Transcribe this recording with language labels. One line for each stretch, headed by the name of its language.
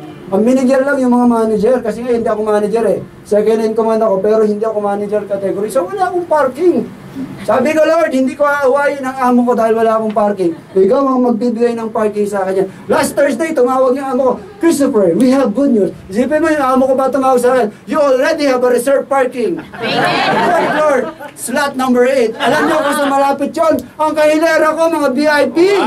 Filipino: Ang manager lang yung mga manager, kasi nga hindi ako manager eh.
English: Second in command
Filipino: ako, pero hindi ako manager category. So wala akong parking. Sabi ko, Lord, hindi ko aawayin ang amo ko dahil wala akong parking. Ikaw ang magbibigay ng parking sa akin.
English: Last Thursday,
Filipino: tumawag yung amo ko, Christopher,
English: we have good news.
Filipino: Isipin mo yung amo ko ba tumawag sa akin?
English: You already have a reserve parking. Lord, slot number 8.
Filipino: Alam niyo kung sa malapit yun, ang kahilera ko, mga VIP.